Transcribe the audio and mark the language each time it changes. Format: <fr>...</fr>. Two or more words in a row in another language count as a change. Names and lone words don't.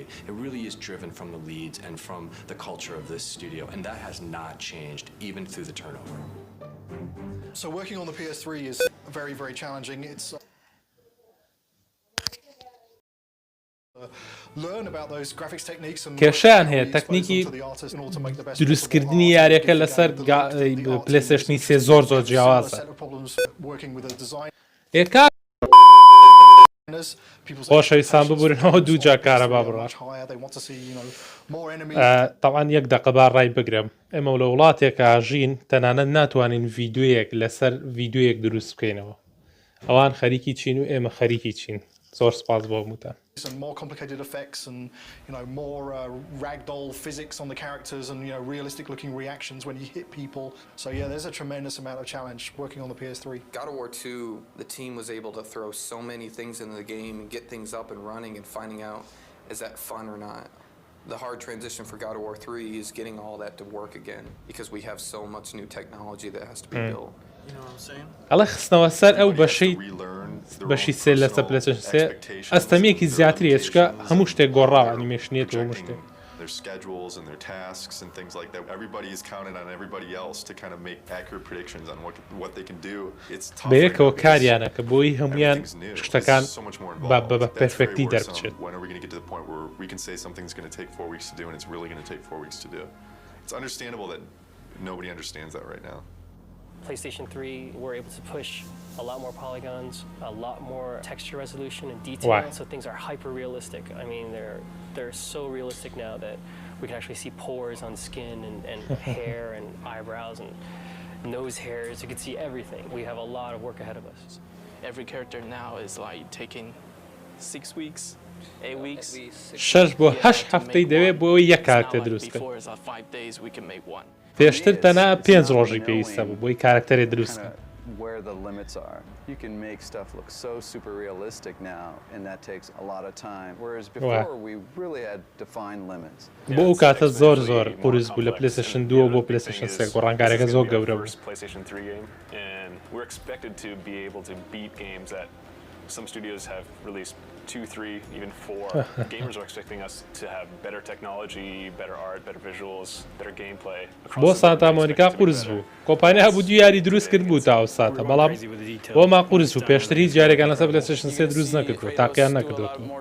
<en>It really is driven from the leads and from the culture of this studio. And that has not changed, even through the turnover. So working on the PS3 is very, very challenging. It's learn about those graphics techniques and</en> <ckb>کێشیان هەیە تەکنیکی دروستکردنی یاریەکە لەسەر پلەیستێشنی 3 زۆر زۆر جیاوازە خۆشەویستان ببورنەوە دوو جا کارەبا بڕات تەوان یەک دەقەبا ڕای بگرم ئێمە لە وڵاتێکە ژین تەنانەت ناتوانین ڤیدیۆیەک لەسەر ڤیدیۆیەک دروست بکەینەوە ئەوان خەریکی چین و ئێمە خەریکی چین زۆر سپاس بۆ هەمووتان</ckb> <en>and more complicated effects and more ragdoll physics on the characters and realistic looking reactions when you hit people. So yeah, there's a tremendous amount of challenge working on the PS3. God of War 2, the team was able to throw so many things into the game and get things up and running and finding out is that fun or not. The hard transition for God of War 3 is getting all that to work again because we have so much new technology that has to be built.</en> <ckb>ئەڵێ خستنەوە سەر ئەو بەشی سێ لەسەر پلەیستێشن 3 ئەستەمیەکی زیاتری هێچکە هەموو شتێک گۆڕاوە ئەنیمێشنێت و هەموو شتێک</ckb> <en>their schedules and their tasks and things like that. Everybody is counted on everybody else to kind of make accurate predictions on what they can do. It's tough.</en> <ckb>بەیەکەوە کاریانە کە بۆی هەمویان شتەکان بە پەرفێکتی دەربچێت.</ckb> <en>When are we going to get to the point where we can say something's going to take 4 weeks to do and it's really going to take 4 weeks to do? It's understandable that nobody understands that right now. PlayStation 3, we're able to push a lot more polygons, a lot more texture resolution and detail, so things are hyper realistic. I mean, they're so realistic now that we can actually see pores on skin and hair and eyebrows and nose hairs. You can see everything. We have a lot of work ahead of us. Every character now is like taking 6 weeks, 8 weeks.</en> <ckb>6 بۆ 8 هەفتەی دەوێت بۆ یەک کارکتەر دروست بکەین.</ckb> <en>Before is 5 days we can make one.</en> <ckb>پێشتر تەنها 5 ڕۆژی پێویستە بوو بۆی کارکتەرێ دروست بکەن.</ckb> <en>Where the limits are. You can make stuff look so super realistic now, and that takes a lot of time. Whereas before, we really had defined limits.</en> <ckb>بۆ ئەو کاتە زۆر قورس بوو لە PlayStation 2 بۆ PlayStation 3 گۆڕانکاریەکە زۆر گەورە بوو.</ckb> <en>PlayStation 3 game, and we're expected to be able to beat games that some studios have released 2, 3, even 4. Gamers are expecting us to have better technology, better art, better visuals, better gameplay.</en> <ckb>بۆ سانتا مۆنیکا قورس بوو. کۆمپانیا هەبوو دو یاری دروست کرد بوو تا ئەو ساتە بەڵام بۆ ما قورس بوو پێشتر هیچ جارێکان لەسەر PlayStation 3 دروست نەکردووە تاقییان نەکردووە.</ckb>